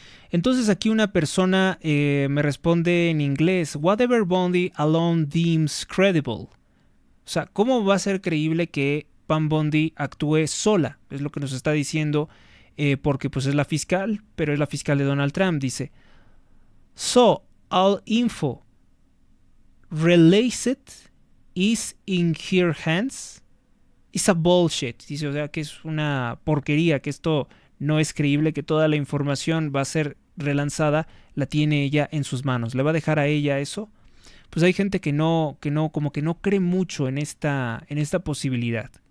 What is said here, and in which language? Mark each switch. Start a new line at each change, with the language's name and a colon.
Spanish: Entonces aquí una persona me responde en inglés,
English: whatever Bundy alone deems credible.
Spanish: O sea, ¿cómo va a ser creíble que Pam Bondi actúe sola? Es lo que nos está diciendo, porque pues es la fiscal, pero es la fiscal de Donald Trump. Dice,
English: so all info released is in her hands. It's a bullshit.
Spanish: Dice, o sea, que es una porquería, que esto no es creíble, que toda la información va a ser relanzada, la tiene ella en sus manos. ¿Le va a dejar a ella eso? Pues hay gente que no, como que no cree mucho en esta posibilidad.